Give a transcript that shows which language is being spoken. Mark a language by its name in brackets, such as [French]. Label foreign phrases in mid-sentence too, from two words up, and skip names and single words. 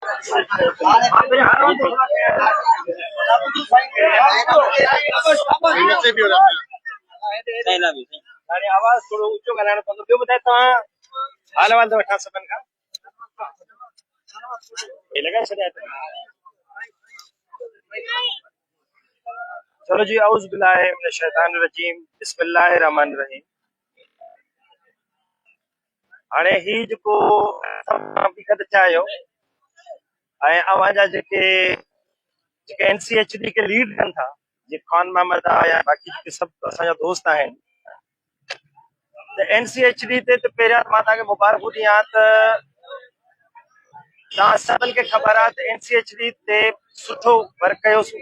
[Sindhi] आवाज़ थोड़ो ऊंचो ॻाल्हाइणो पवंदो। ॿियो ॿुधाए तव्हां हाल अहवाल त वठां सभिनि खां हे लॻाए छॾिया अथई। चलो जी, [Arabic] أعوذ بالله من الشيطان الرجيم، بسم الله الرحمن الرحيم. [Sindhi] हाणे ही जेको हक़ीक़त थिया आहियो ऐं अवां जा जेके NCHD खे लीड कनि था, जीअं ख़ान मोहम्मद आहे या बाक़ी जेके सभु असांजा दोस्त आहिनि, त NCHD ते त पहिरियां मां तव्हांखे मुबारकूं ॾियां त तव्हां सभिनि खे ख़बर आहे त NCHD ते सुठो वर्क कयोसीं।